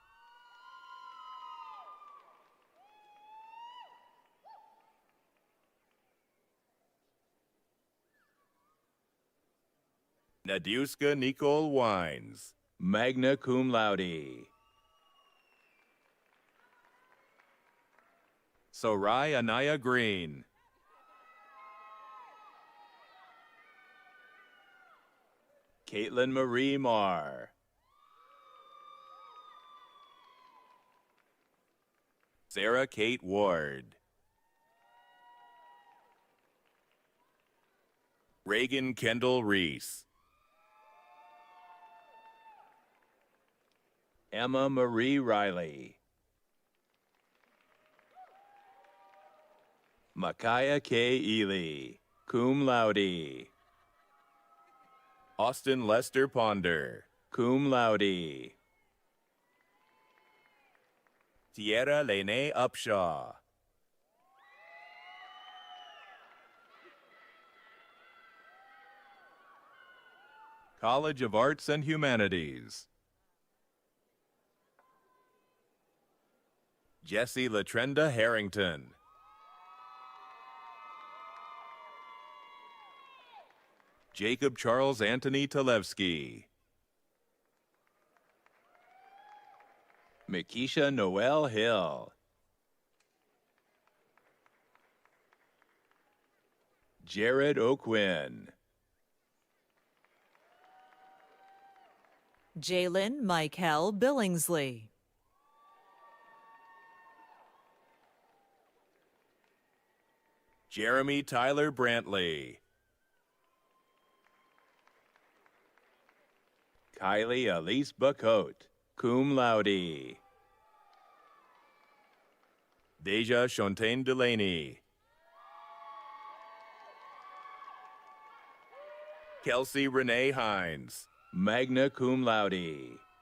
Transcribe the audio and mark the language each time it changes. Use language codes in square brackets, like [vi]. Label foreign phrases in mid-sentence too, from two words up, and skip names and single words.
[en] Nadiuska Nicole Wines, [la] magna cum laude. [en] Sorai Anaya Green. Caitlin Marie Marr. Sarah Kate Ward. Reagan Kendall Reese. Emma Marie Riley. Micaiah K. Ely, [la] cum laude. [en] Austin Lester Ponder, [la] cum laude. [en] Tierra Lene Upshaw. College of Arts and Humanities. Jesse Latrenda Harrington. Jacob Charles Anthony Talevsky. Makisha Noel Hill. Jared O'Quinn. Jalen Michael Billingsley. Jeremy Tyler Brantley. Kylie Elise Bacote, [la] cum laude. [en] Deja Shontaine Delaney. Kelsey Renee Hines, [la] magna cum laude.